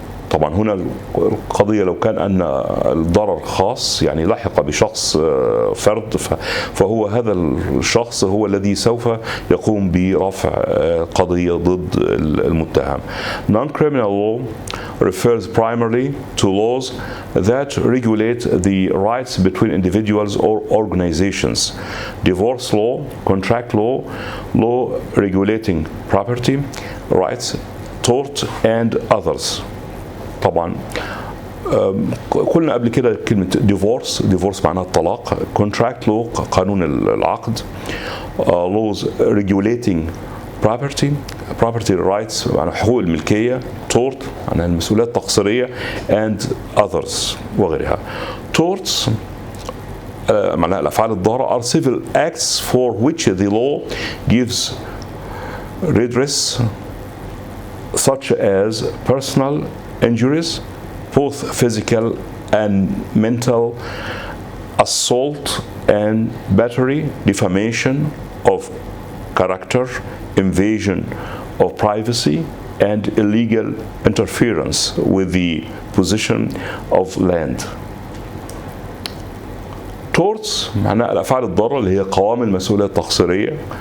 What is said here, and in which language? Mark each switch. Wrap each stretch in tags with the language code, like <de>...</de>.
<ar>طبعا هنا القضية لو كان أن الضرر خاص يعني لحق بشخص فرد، فهو هذا الشخص هو الذي سوف يقوم برفع قضية ضد المتهم.</ar> <en>Non-criminal law refers primarily to laws that regulate the rights between individuals or organizations. Divorce law, contract law, law regulating property rights, tort and others.</en> <ar>طبعا قلنا قبل كده كلمة divorce معناها الطلاق،</ar> <en>contract law</en> <ar>قانون العقد،</ar> <en>laws regulating property rights</en> <ar>معناها حقوق الملكية، tort معناها المسؤوليات التقصيرية</ar> <en>and others</en> <ar>وغيرها.</ar> <en>torts</en> <ar>معناها الأفعال الضارة</ar> <en>are civil acts for which the law gives redress such as personal injuries, both physical and mental, assault and battery, defamation of character, invasion of privacy, and illegal interference with the possession of land.</en> <ar>Torts معناها الأفعال الضارة اللي هي قوام المسؤولية التقصيرية.</ar>